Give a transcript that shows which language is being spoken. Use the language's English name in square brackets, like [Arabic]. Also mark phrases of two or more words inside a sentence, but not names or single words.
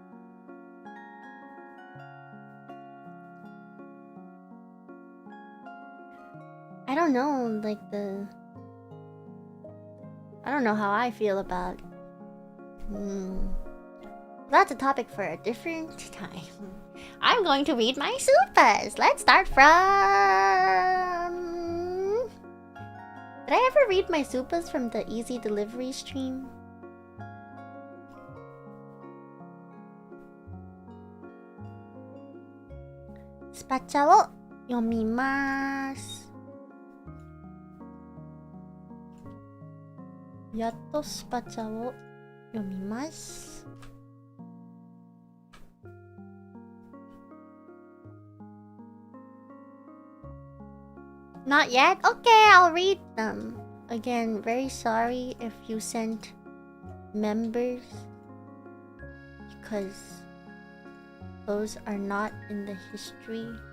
[English] I don't know, like I don't know how I feel about... That's a topic for a different time. I'm going to read my supas. Let's start from... Did I ever read my supas from the easy delivery stream? [Japanese] スパチャを読みます. やっとスパチャを読みます. [English] Not yet? Okay, I'll read them. Again, very sorry if you sent members, because those are not in the history.